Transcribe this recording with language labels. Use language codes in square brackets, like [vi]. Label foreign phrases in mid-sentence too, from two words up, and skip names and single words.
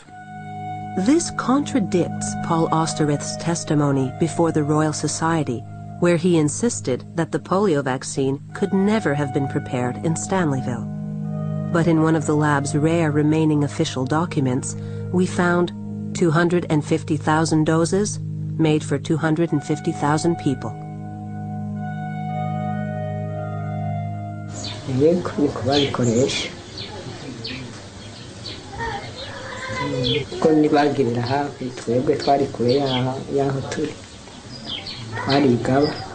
[en] This contradicts Paul Osterrieth's testimony before the Royal Society, where he insisted that the polio vaccine could never have been prepared in Stanleyville. But in one of the lab's rare remaining official documents, we found 250,000 doses made for 250,000 people. [rw] Yego niko babikoresha ko nibagirira hafi twebwe twari kure y'aho turi twarigaba